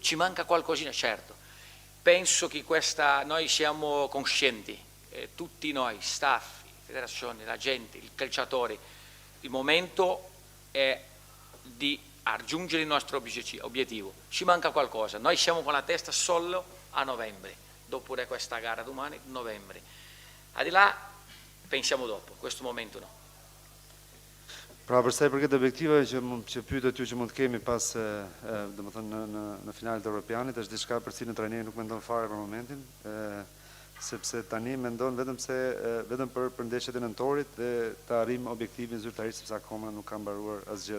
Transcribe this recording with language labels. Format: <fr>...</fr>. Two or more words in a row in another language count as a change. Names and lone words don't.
<it>Ci manca qualcosina, certo. Penso che noi siamo coscienti, tutti noi, staff, federazione, la gente, il calciatore, il momento è di raggiungere il nostro obiettivo. Ci manca qualcosa, noi siamo con la testa solo a novembre, dopo questa gara domani, novembre. Al di là pensiamo dopo, in questo momento no.</it> <sq>Pra përsa i përket objektivave që pyetet ju që mund të kemi pas domethënë në finalet e Europianit, është diçka për cilën trajneri nuk mendon fare për momentin, sepse tani mendon vetëm për ndeshjet e nëntorit dhe të arrijmë objektivin zyrtarisht, sepse akoma nuk ka mbaruar asgjë.</sq>